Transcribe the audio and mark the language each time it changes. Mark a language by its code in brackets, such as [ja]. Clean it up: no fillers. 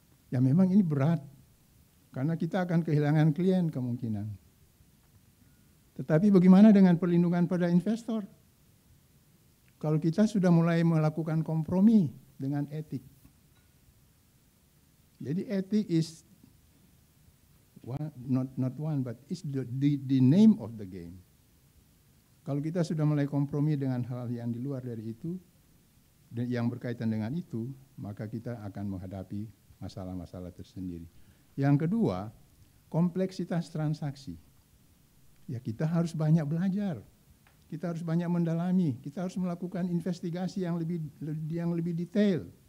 [id] Ya memang ini berat, karena kita akan kehilangan klien kemungkinan. Tetapi bagaimana dengan perlindungan pada investor? Kalau kita sudah mulai melakukan kompromi dengan etik. Jadi etik [en] is not one, but is the name of the game. [id] Kalau kita sudah mulai kompromi dengan hal yang di luar dari itu, dan yang berkaitan dengan itu, maka kita akan menghadapi masalah-masalah tersendiri. Yang kedua, kompleksitas transaksi. Ya kita harus banyak belajar, kita harus banyak mendalami, kita harus melakukan investigasi yang lebih detail.